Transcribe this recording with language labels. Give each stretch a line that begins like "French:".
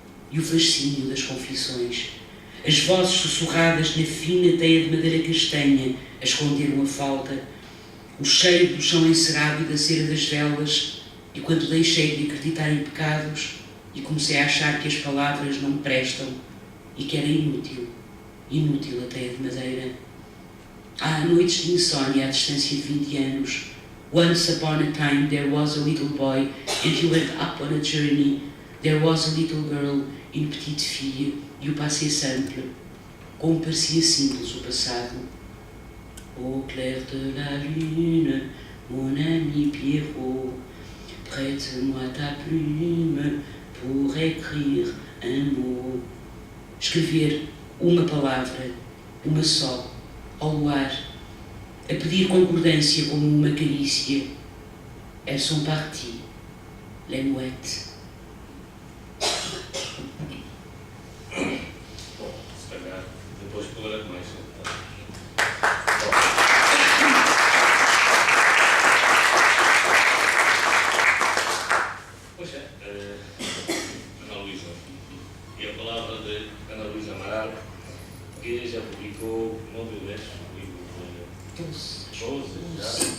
Portuguese: E o fascínio das confissões. As vozes sussurradas na fina teia de madeira castanha a esconderam a falta, o cheiro do chão encerado e da cera das velas, e quando deixei de acreditar em pecados e comecei a achar que as palavras não prestam e que era inútil a teia de madeira. Há noites de insónia à distância de 20 anos.
English: Once upon a time there was a little boy and he went up on a journey. There was a little girl in
French: Petite Fille.
Portuguese: E o passé simple. Como parecia simples o passado.
French: Au clair de la lune, mon ami Pierrot, prête-moi ta plume pour écrire un mot.
Portuguese: Escrever uma palavra, uma só, ao luar, a pedir concordância como uma carícia.
French: Elles sont parties, les mouettes.
Portuguese: Bom, se calhar depois falarei mais. Pois é, Ana Luísa. E a palavra de Ana Luísa Amaral, que já publicou 9 vezes o livro de 12 já.